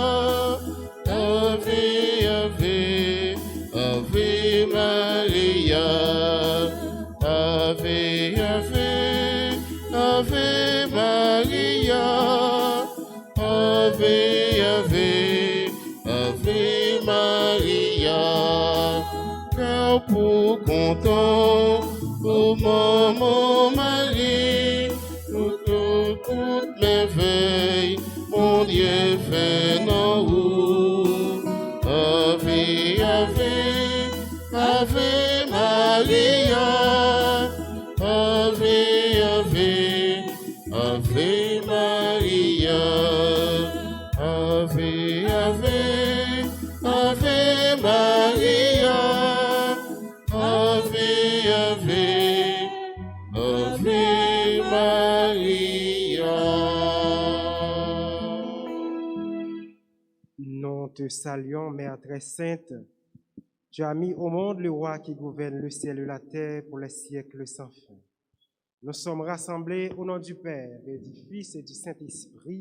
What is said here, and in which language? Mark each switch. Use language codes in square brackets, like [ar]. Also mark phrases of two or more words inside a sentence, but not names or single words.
[la] Ave, Ave, Ave Maria. Ave, Ave, Ave Maria. Ave, Ave, Ave Maria. [fr] Car pour content, ô maman Marie, toute merveille, mon Dieu fait en vous. [la] Ave, Ave, Ave Maria. Ave, Ave, Ave Maria. Ave, Ave, Ave Maria. Ave, Ave, Ave Maria. [fr] Nous te saluons, Mère très sainte. Tu as mis au monde le roi qui gouverne le ciel et la terre pour les siècles sans fin. Nous sommes rassemblés au nom du Père et du Fils et du Saint-Esprit.